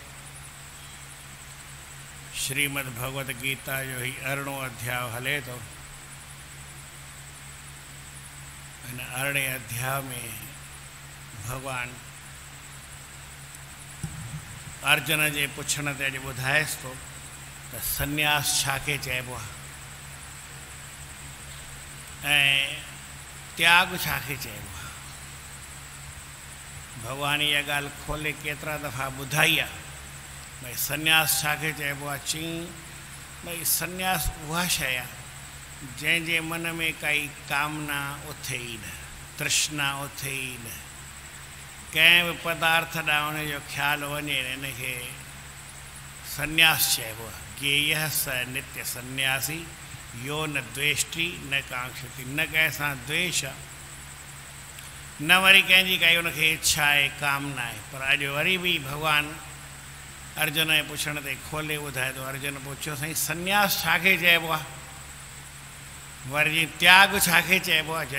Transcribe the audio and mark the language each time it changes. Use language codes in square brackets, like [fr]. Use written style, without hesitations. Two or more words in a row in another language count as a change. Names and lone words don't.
[sd] श्रीमद् भगवद गीता जो ही 18 अध्याय हले तो इन 18 अध्याय में भगवान अर्जुन जे पुछण ते अॼु ॿुधाएसि थो त सन्यास छाखे चइबो आहे ऐं त्याग छाखे चइबो आहे। भगवान इहा ॻाल्हि खोले केतिरा दफ़ा ॿुधाई आहे भई सन्यास छाखे चइबो आहे। चई भई सन्यास उहा शइ आहे जंहिंजे मन में काई कामना उथे ई न, तृष्णा उथे ई न, कंहिं बि पदार्थ ॾांहुं उन जो ख़्यालु वञे इनखे सन्यास चइबो आहे। [sa] ज्ञेयः स नित्य सन्यासी यो न द्वेष्टि न कांक्षति। [sd] न कंहिं सां द्वेष आहे न वरी कंहिंजी काई उनखे इच्छा आहे कामना आहे। पर अॼु वरी बि भॻवानु अर्जुन जे पुछण ते खोले ॿुधाए थो। अर्जुन पुछियो साईं सन्यास छाखे चइबो आहे, वरी जी त्याग छाखे चइबो आहे।